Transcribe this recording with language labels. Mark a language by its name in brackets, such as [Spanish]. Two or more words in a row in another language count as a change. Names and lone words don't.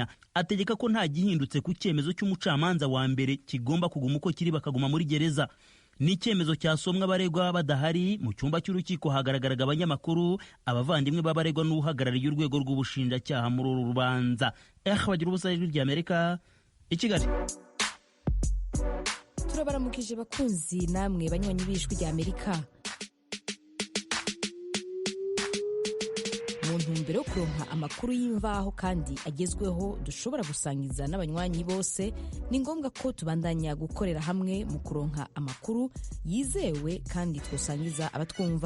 [Kinyarwanda] Ategeka ko nta gihindutse ku cyemezo cy'umucamanza wa mbere kigomba kuguma uko kiri bakaguma muri gereza. Ni icyemezo cyasomwa abaregwa badahari. Mu cyumba cy'urukiko hagaragaraga abanyamakuru, abavandimwe b'abaregwa n'uhagarariye urwego rw'ubushinjacyaha muri uru rubanza. Bagira ubusa, Ijwi ry'Amerika, i Kigali. [Rundi] turabaramukije bakunzi namwe banywanyi b'ijwi rya Amerika. Mu ntumbero yo kuronka amakuru y'imvaho kandi agezweho dushobora gusangiza n'abanywanyi bose, ni ngombwa ko tubandanya gukorera hamwe mu kuronka amakuru yizewe kandi twosangiza abatwumva.